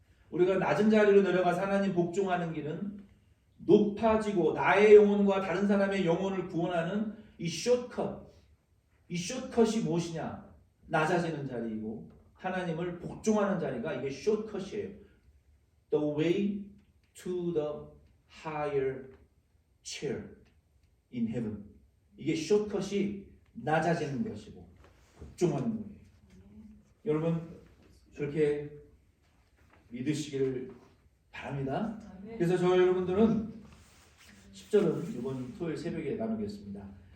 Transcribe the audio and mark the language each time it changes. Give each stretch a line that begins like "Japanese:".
Korean: 우리가 낮은 자리로 내려가서 하나님 복종하는 길은 높아지고 나의 영혼과 다른 사람의 영혼을 구원하는 이 숏컷. 이 숏컷이 무엇이냐? 낮아지는 자리이고 하나님을 복종하는 자리가 이게 숏컷이에요.
English: The way to the higher chair in heaven.
Korean: 이게 숏컷이 낮아지는 것이고 복종하는 거예요. 여러분 그렇게 믿으시기를 바랍니다. 그래서 저 여러분들은 10절은 이번 토요일 새벽에 나누겠습니다.